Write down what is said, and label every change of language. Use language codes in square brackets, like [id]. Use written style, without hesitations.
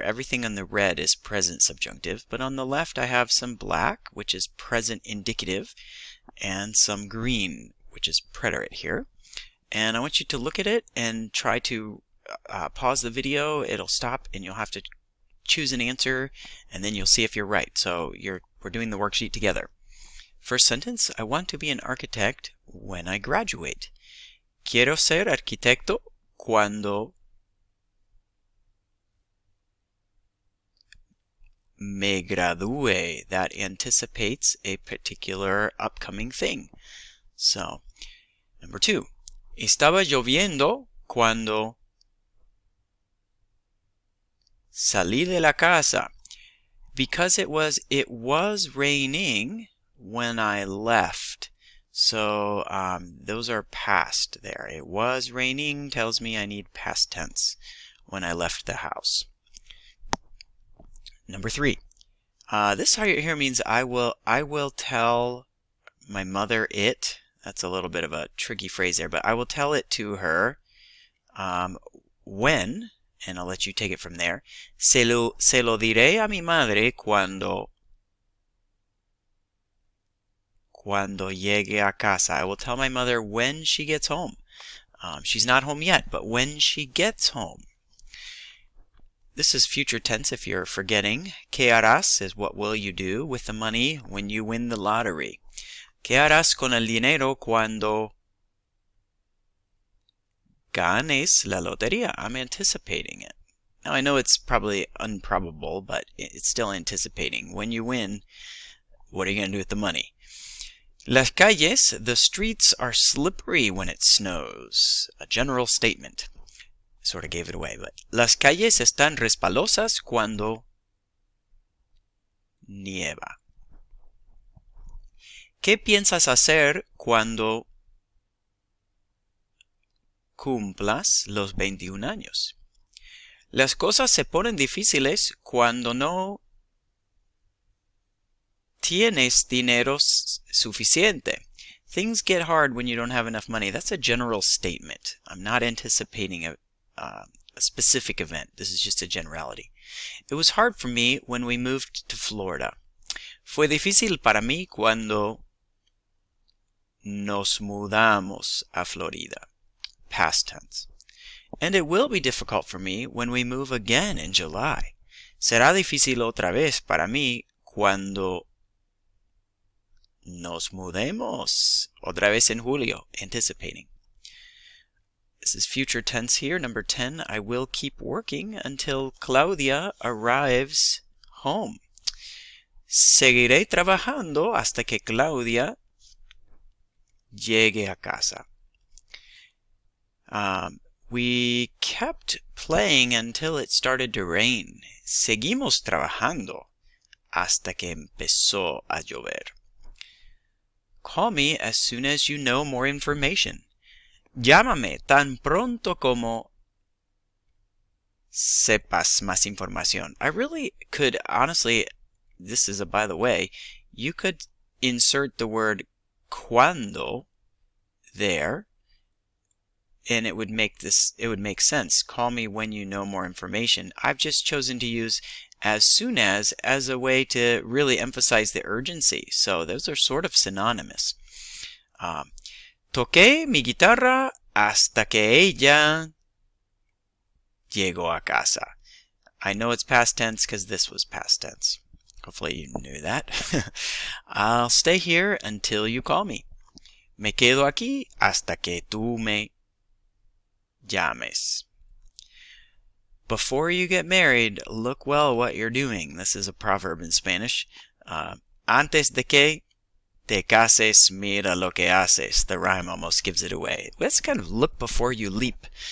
[en] Everything on the red is present subjunctive, but on the left I have some black, which is present indicative, and some green, which is preterite here. And I want you to look at it and try to pause the video. It'll stop and you'll have to choose an answer, and then you'll see if you're right. So we're doing the worksheet together. First sentence, I want to be an architect when I graduate. [es] Quiero ser arquitecto cuando me gradúe. [en] That anticipates a particular upcoming thing. So, number 2. [es] Estaba lloviendo cuando salí de la casa. [en] Because it was raining when I left. So those are past there. It was raining tells me I need past tense when I left the house. Number 3. This here means I will tell my mother it. That's a little bit of a tricky phrase there, but I will tell it to her when, and I'll let you take it from there. [es] Se lo diré a mi madre cuando llegue a casa. [en] I will tell my mother when she gets home. She's not home yet, but when she gets home. This is future tense if you're forgetting. [es] ¿Qué harás [en] is what will you do with the money when you win the lottery? [es] ¿Qué harás con el dinero cuando ganes la lotería? [en] I'm anticipating it. Now I know it's probably improbable, but it's still anticipating. When you win, what are you going to do with the money? [es] Las calles, [en] the streets are slippery when it snows. A general statement. Sort of gave it away, but [es] las calles están resbalosas cuando nieva. ¿Qué piensas hacer cuando cumplas los 21 años? Las cosas se ponen difíciles cuando no tienes dinero suficiente. [en] Things get hard when you don't have enough money. That's a general statement. I'm not anticipating a specific event. This is just a generality. It was hard for me when we moved to Florida. [es] Fue difícil para mí cuando nos mudamos a Florida. [en] Past tense. And it will be difficult for me when we move again in July. [es] Será difícil otra vez para mí cuando nos mudemos otra vez en julio, anticipating. [en] This is future tense here. Number 10, I will keep working until Claudia arrives home. [es] Seguiré trabajando hasta que Claudia llegue a casa. [en] We kept playing until it started to rain. [es] Seguimos trabajando hasta que empezó a llover. [en] Call me as soon as you know more information. [es] Llámame tan pronto como sepas más información. [en] I really could, honestly, this is a by the way, you could insert the word cuando there, and it would make sense. Call me when you know more information. I've just chosen to use as soon as a way to really emphasize the urgency. So those are sort of synonymous. [es] Toqué mi guitarra hasta que ella llegó a casa. [en] I know it's past tense because this was past tense. Hopefully you knew that. I'll stay here until you call me. [es] Me quedo aquí hasta que tú me llames. [en] Before you get married, look well what you're doing. This is a proverb in Spanish. [es] Antes de que te cases, mira lo que haces. [en] The rhyme almost gives it away. Let's kind of look before you leap.